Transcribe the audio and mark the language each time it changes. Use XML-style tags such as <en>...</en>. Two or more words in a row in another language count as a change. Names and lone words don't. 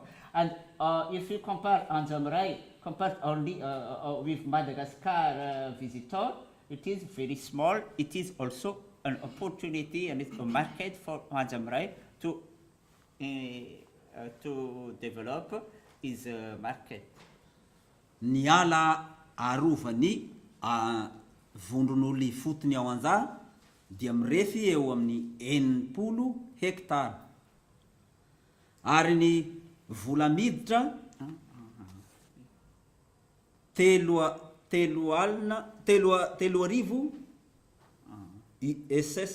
<en>And if you compare Anja compared only with Madagascar visitor, it is very small. It is also an opportunity and it's a market for Anja to develop his market.</en> <mg>Ny ala arovany vondron'olona fotony ao Anja dia mirefy eo amin'ny 80 hektara. Ary ny vola miditra 3,000 SS.</mg>